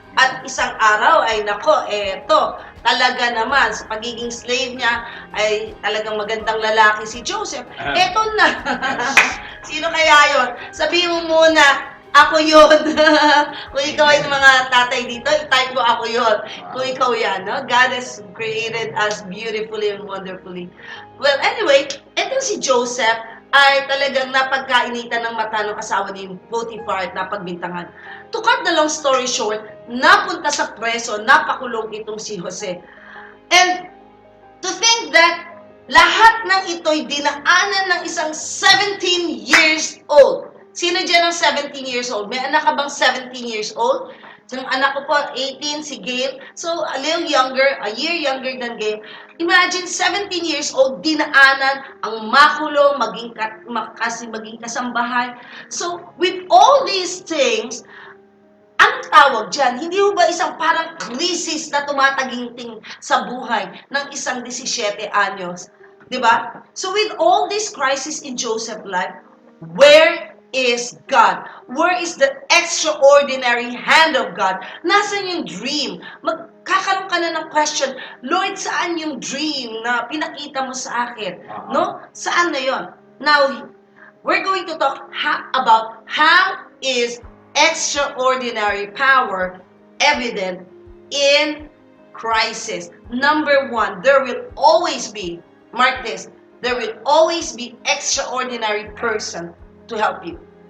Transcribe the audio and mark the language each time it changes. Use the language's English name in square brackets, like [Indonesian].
[Filipino] At isang araw ay nako, eto, talaga naman, sa pagiging slave niya, ay talagang magandang lalaki si Joseph. Eto na. Sino kaya yon? Sabihin mo muna, ako yun. Kung ikaw ay mga tatay dito, i-type mo ako yun. Kung ikaw yan, no? [English] God has created us beautifully and wonderfully. [Filipino] Well, anyway, etong si Joseph ay talagang napagkainitan ng mata ng asawa ni Potiphar at napagbintangan. [English] To cut the long story short, [Filipino] napunta sa preso, napakulong itong si Jose. [English] And to think that [Filipino] lahat ng ito'y dinaanan ng isang 17 years old. Sino dyan ang 17 years old? May anak ka bang 17 years old? Yung anak ko po, 18, si Gail. [English] So, a little younger, a year younger than Gail. [Filipino] Imagine, 17 years old, dinaanan ang makulong, maging kasambahay. [English] So, with all these things, [Filipino] anong tawag dyan? Hindi mo ba isang parang krisis na tumataginting sa buhay ng isang 17 anyos? Diba? [English] So, with all this crisis in Joseph's life, where is God? Where is the extraordinary hand of God? [Filipino] Nasaan yung dream? Magkakaroon ka na ng question, Lord, saan yung dream na pinakita mo sa akin? No? Saan na yon? [English] Now, we're going to talk about how is extraordinary power evident in crisis. Number one, there will always be, mark this, there will always be extraordinary person to help you.